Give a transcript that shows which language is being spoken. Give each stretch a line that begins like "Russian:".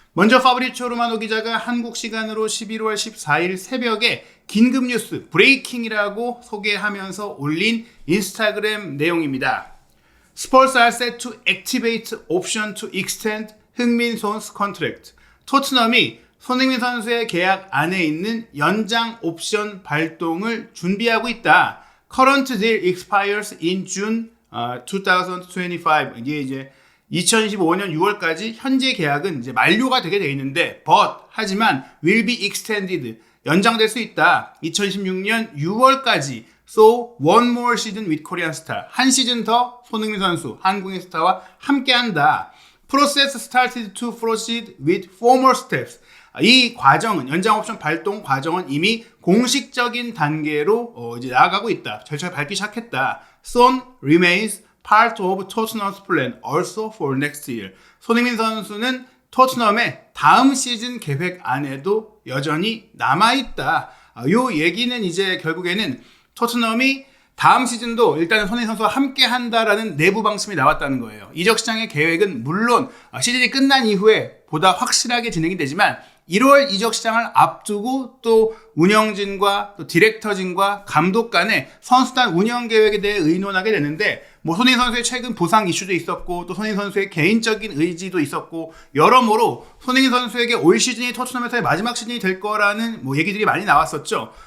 Korean: 먼저 파브리치오 로마노 기자가 한국 시간으로 11월 14일 새벽에 긴급 뉴스 브레이킹이라고 소개하면서 올린 인스타그램 내용입니다.
English: Spurs are set to activate option to extend
Korean: 흥민 선수
English: contract.
Korean: 토트넘이 손흥민 선수의 계약 안에 있는 연장 옵션 발동을 준비하고 있다.
English: Current deal expires in June 2025.
Korean: 이게 이제 2025년 6월까지 현재 계약은 이제 만료가 되게 돼 있는데, 하지만
English: will be extended.
Korean: 연장될 수 있다. 2016년 6월까지.
English: So one more season with Korean star.
Korean: 한 시즌 더 손흥민 선수, 한국인 스타와 함께한다.
English: Process started to proceed with formal steps.
Korean: 이 과정은, 연장 옵션 발동 과정은 이미 공식적인 단계로 이제 나아가고 있다. 절차를 밟기 시작했다.
English: Son remains part of Tottenham's plan also for next year.
Korean: 손흥민 선수는 토트넘의 다음 시즌 계획 안에도 여전히 남아있다. 요 얘기는 이제 결국에는 토트넘이 다음 시즌도 일단은 손흥민 선수와 함께 한다라는 내부 방침이 나왔다는 거예요. 이적 시장의 계획은 물론 시즌이 끝난 이후에 보다 확실하게 진행이 되지만 1월 이적 시장을 앞두고 또 운영진과 또 디렉터진과 감독 간에 선수단 운영 계획에 대해 의논하게 되는데, 손흥민 선수의 최근 부상 이슈도 있었고 또 손흥민 선수의 개인적인 의지도 있었고 여러모로 손흥민 선수에게 올 시즌이 토트넘에서의 마지막 시즌이 될 거라는 얘기들이 많이 나왔었죠.